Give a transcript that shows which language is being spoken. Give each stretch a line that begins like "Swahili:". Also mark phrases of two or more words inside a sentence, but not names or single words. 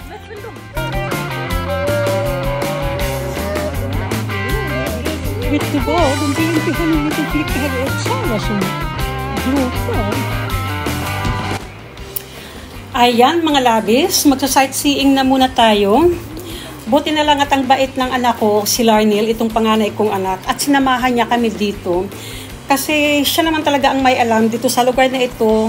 Swedish: Vet du vad? De vill inte ha något att klicka här i Uppsala som gråter.
Filipino: Ayan mga labis, magsa-sightseeing na muna tayo. Buti na lang at ang bait ng anak ko, si Larnil, itong panganay kong anak, at sinamahan niya kami dito. Kasi siya naman talaga ang may alam dito sa lugar na ito.